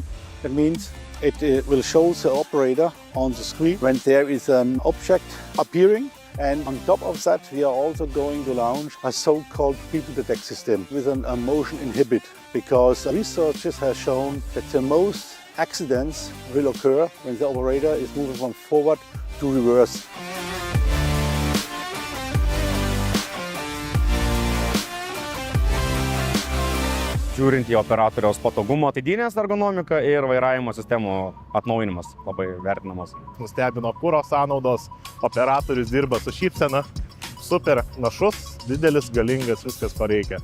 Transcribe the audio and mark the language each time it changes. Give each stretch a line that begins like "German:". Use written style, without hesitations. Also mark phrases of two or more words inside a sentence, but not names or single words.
English: That means it will show the operator on the screen when there is an object appearing. And on top of that, we are also going to launch a so-called people detect system with a motion inhibit, because researchers have shown that the most accidents will occur when the operator is moving from forward to reverse.
Lithuanian: Žiūrint į operatoriaus patogumo, atidinės ergonomika ir vairavimo sistemų atnaujinimas labai vertinamas. Nustebino kuro sąnaudos, operatorius dirba su šypsena, super našus, didelis, galingas, viskas ko reikia.